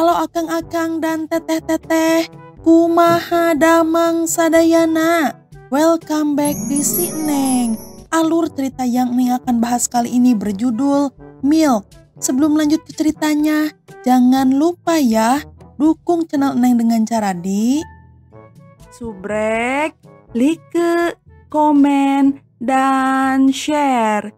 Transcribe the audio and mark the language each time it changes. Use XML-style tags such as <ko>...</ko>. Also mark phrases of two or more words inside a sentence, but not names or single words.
<su>akang-akang dan teteh-teteh, kumaha damang sadayana.</su> <en>Welcome back</en> <id>di Si Neng. Alur cerita yang Neng akan bahas kali ini berjudul Milk. Sebelum lanjut ke ceritanya, jangan lupa ya dukung channel Neng dengan cara di subrek, like, komen, dan share.</id>